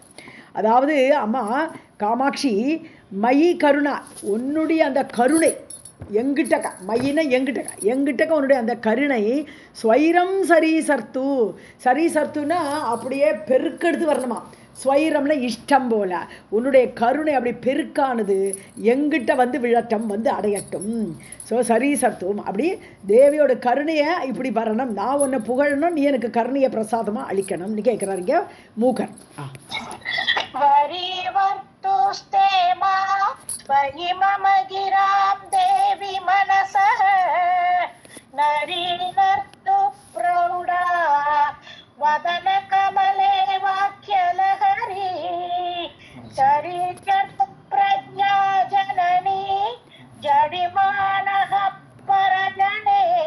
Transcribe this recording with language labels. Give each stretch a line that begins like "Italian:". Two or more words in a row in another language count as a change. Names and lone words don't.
Tamil: அதாவது அம்மா காமாட்சி
Sanskrit: मयि करुणा,
Tamil: உன்னுடைய அந்த கருணை எங்கிட்டக்கா, மையின எங்கிட்டக்கா உன்னுடைய அந்த கருணை ஸ்வைரம் சரீசர்த்துனா அப்படியே பெருக்கெடுத்து வரணுமா. ஸ்வைரம்னா இஷ்டம் போல உன்னுடைய கருணை அப்படி பெருக்கானது எங்கிட்ட வந்து விழட்டும், வந்து அடையட்டும். ஸோ சரீசர்த்துவம் அப்படி தேவியோட கருணையை இப்படி வரணும். நான் உன்னை புகழணும், நீ எனக்கு கருணையை பிரசாதமாக அளிக்கணும்னு கேட்குறாருங்க மூகர்.
Sanskrit: मम गिरां देवी मनसः नरीनर्तु प्रौढा वदन कमले वाक्यलहरी चरिचर्तु प्रज्ञा जननी जडिमानः परजने